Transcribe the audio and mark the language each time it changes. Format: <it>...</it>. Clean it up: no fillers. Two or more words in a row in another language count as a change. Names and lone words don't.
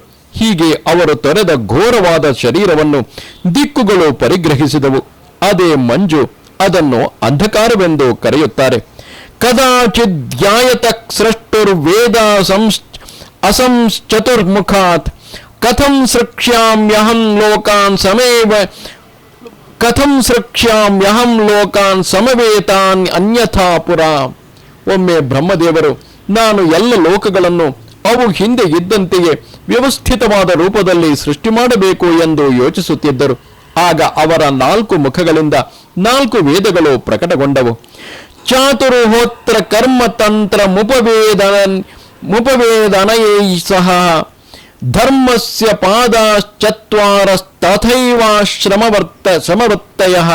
<kn>ಹೀಗೆ ಅವರು ತೊರೆದ ಘೋರವಾದ ಶರೀರವನ್ನು ದಿಕ್ಕುಗಳು ಪರಿಗ್ರಹಿಸಿದವು. ಅದೇ ಮಂಜು. ಅದನ್ನು ಅಂಧಕಾರವೆಂದು ಕರೆಯುತ್ತಾರೆ.</kn> <sa>ಕದಾಚಿದ್ಯಾಯತ ಸೃಷ್ಟುರ್ವೇದ ಅಸಂಶ್ಚತುರ್ಮುಖಾತ್ ಕಥಂ ಸೃಕ್ಷ್ಯಾಮ್ಯಹಂ ಲೋಕಾನ್ ಸಮವೇತಾನ್ ಅನ್ಯಥಾ ಪುರ.</sa> <kn>ಒಮ್ಮೆ ಬ್ರಹ್ಮದೇವರು, ನಾನು ಎಲ್ಲ ಲೋಕಗಳನ್ನು ಅವು ಹಿಂದೆ ಇದ್ದಂತೆಯೇ ವ್ಯವಸ್ಥಿತವಾದ ರೂಪದಲ್ಲಿ ಸೃಷ್ಟಿ ಮಾಡಬೇಕು ಎಂದು ಯೋಚಿಸುತ್ತಿದ್ದರು. ಆಗ ಅವರ 4 ಮುಖಗಳಿಂದ 4 ವೇದಗಳು ಪ್ರಕಟಗೊಂಡವು.</kn> <sa>ಚಾತುರ್ಹೋತ್ರ ಕರ್ಮತಂತ್ರ ಮುಪವೇದನಯೈ ಸಹ ಧರ್ಮಸ್ಯ ಪಾದಾಶ್ಚತ್ವಾರಸ್ತಥೈವಾಶ್ರಮವರ್ತಯಃ.</sa>